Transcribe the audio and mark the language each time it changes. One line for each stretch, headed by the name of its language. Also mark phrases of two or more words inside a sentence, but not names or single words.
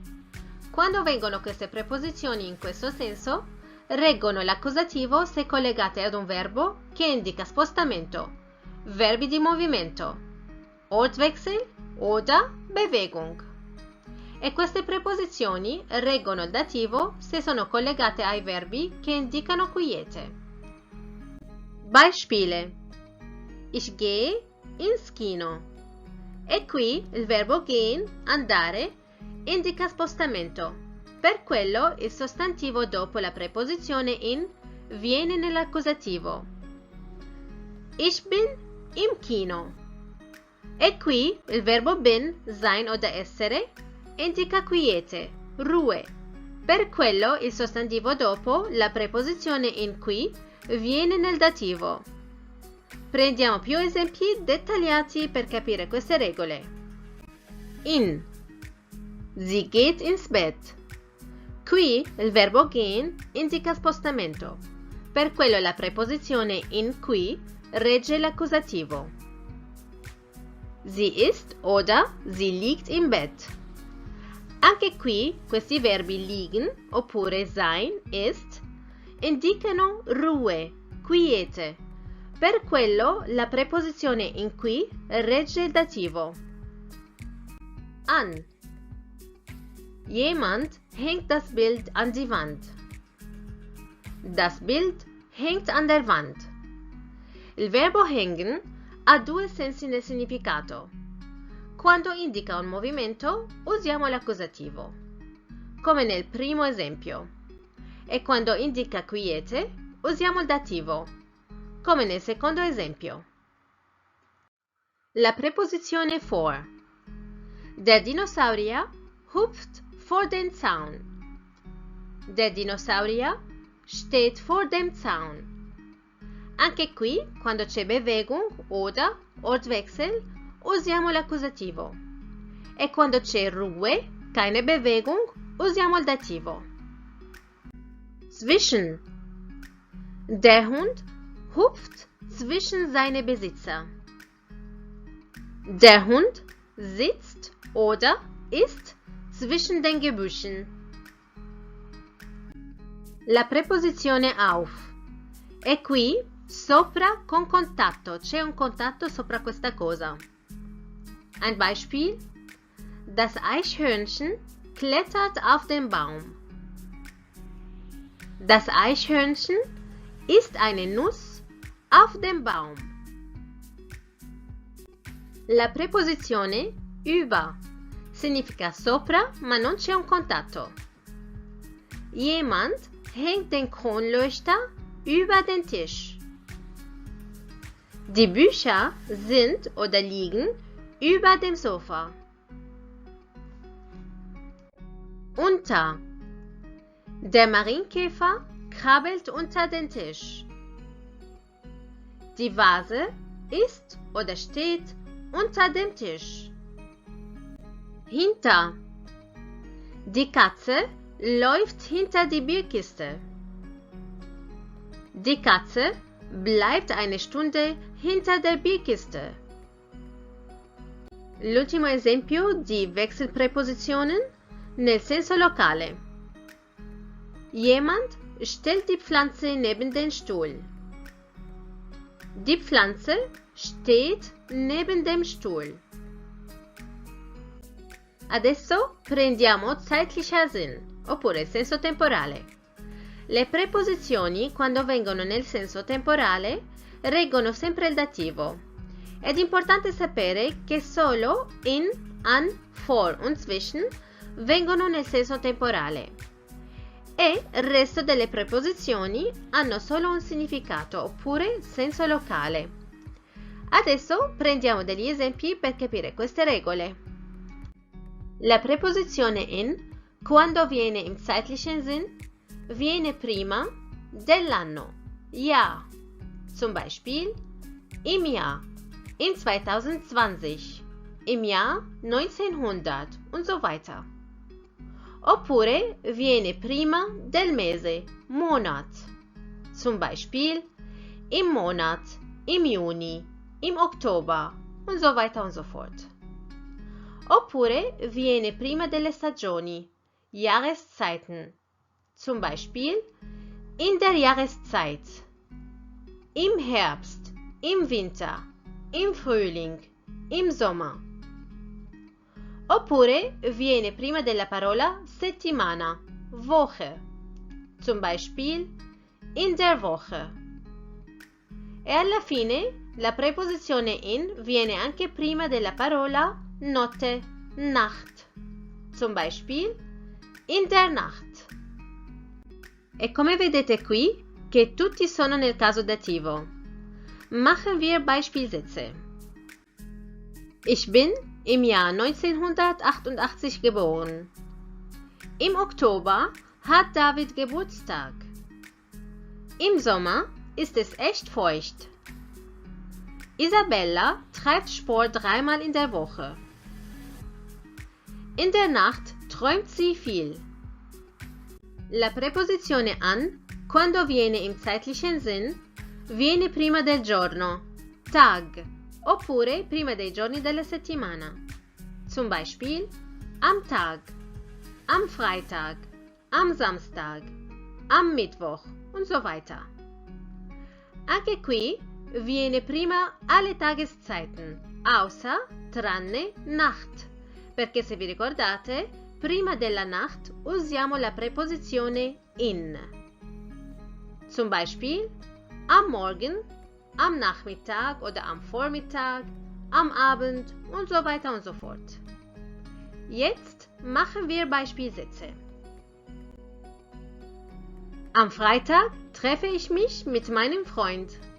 Italian: Quando vengono queste preposizioni in questo senso, reggono l'accusativo se collegate ad un verbo che indica spostamento, verbi di movimento,
German: Ortwechsel oder Bewegung.
Italian: E queste preposizioni reggono il dativo se sono collegate ai verbi che indicano quiete.
German: Beispiele: Ich gehe ins Kino.
Italian: E qui il verbo gehen, andare, indica spostamento. Per quello il sostantivo dopo la preposizione in viene nell'accusativo.
German: Ich bin im Kino.
Italian: E qui il verbo bin,
German: sein oder
Italian: essere, indica quiete, ruhe. Per quello il sostantivo dopo la preposizione in qui viene nel dativo. Prendiamo più esempi dettagliati per capire queste regole.
German: In. Sie geht ins Bett.
Italian: Qui il verbo gehen indica spostamento. Per quello la preposizione in qui regge l'accusativo.
German: Sie ist oder sie liegt im Bett.
Italian: Anche qui questi verbi liegen oppure
German: sein, ist,
Italian: indicano ruhe, quiete. Per quello la preposizione in qui regge il dativo.
German: An. Jemand hängt das Bild an die Wand. Das Bild hängt an der Wand.
Italian: Il verbo hängen ha due sensi nel significato. Quando indica un movimento usiamo l'accusativo, come nel primo esempio. E quando indica quiete usiamo il dativo, come nel secondo esempio. La preposizione vor.
German: Der Dinosaurier hüpft vor den Zaun. Der Dinosaurier steht vor dem Zaun.
Italian: Anche qui, quando c'è
German: Bewegung oder Ortwechsel,
Italian: usiamo l'accusativo. E quando c'è
German: Ruhe, keine Bewegung,
Italian: usiamo il dativo.
German: Zwischen. Der Hund hüpft zwischen seine Besitzer. Der Hund sitzt oder ist zwischen den Gebüschen.
Italian: La preposizione auf. E qui sopra con contatto, c'è un contatto sopra questa cosa.
German: Ein Beispiel: Das Eichhörnchen klettert auf den Baum. Das Eichhörnchen isst eine Nuss auf dem Baum.
Italian: La preposizione über significa sopra ma non c'è un contatto.
German: Jemand hängt den Kronleuchter über den Tisch. Die Bücher sind oder liegen über dem Sofa. Unter. Der Marienkäfer krabbelt unter den Tisch. Die Vase ist oder steht unter dem Tisch. Hinter. Die Katze läuft hinter die Bierkiste. Die Katze bleibt eine Stunde hinter der Bierkiste.
Italian: L'ultimo esempio di Wechselpräpositionen nel senso locale.
German: Jemand Stell die Pflanze neben den Stuhl. Die Pflanze steht neben dem Stuhl.
Italian: Adesso prendiamo
German: zeitlicher Sinn,
Italian: oppure il senso temporale. Le preposizioni, quando vengono nel senso temporale, reggono sempre il dativo. Ed è importante sapere che solo in,
German: an, vor und zwischen
Italian: vengono nel senso temporale. E il resto delle preposizioni hanno solo un significato oppure senso locale. Adesso prendiamo degli esempi per capire queste regole. La preposizione in, quando viene
German: im zeitlichen Sinn,
Italian: viene prima dell'anno,
German: Jahr. Zum Beispiel im Jahr, in 2020, im Jahr 1900 und so weiter.
Italian: Oppure viene prima del mese,
German: Monat. Zum Beispiel im Monat, im Juni, im Oktober und so weiter und so fort.
Italian: Oppure viene prima delle stagioni,
German: Jahreszeiten. Zum Beispiel in der Jahreszeit, im Herbst, im Winter, im Frühling, im Sommer.
Italian: Oppure viene prima della parola settimana,
German: Woche. Zum Beispiel in der Woche.
Italian: E alla fine la preposizione in viene anche prima della parola notte,
German: Nacht. Zum Beispiel in der Nacht.
Italian: E come vedete qui, che tutti sono nel caso dativo.
German: Machen wir Beispielsätze. Ich bin im Jahr 1988 geboren. Im Oktober hat David Geburtstag. Im Sommer ist es echt feucht. Isabella treibt Sport 3-mal in der Woche. In der Nacht träumt sie viel.
Italian: La preposizione an, quando viene
German: im zeitlichen Sinn,
Italian: viene prima del giorno, Tag, oppure prima dei giorni della settimana.
German: Zum Beispiel am Tag, am Freitag, am Samstag, am Mittwoch und so weiter.
Italian: Anche qui viene prima alle
German: Tageszeiten, außer,
Italian: tranne, Nacht, perché se vi ricordate, prima della Nacht usiamo la preposizione in.
German: Zum Beispiel am Morgen, am Nachmittag oder am Vormittag, am Abend und so weiter und so fort. Jetzt machen wir Beispielsätze. Am Freitag treffe ich mich mit meinem Freund.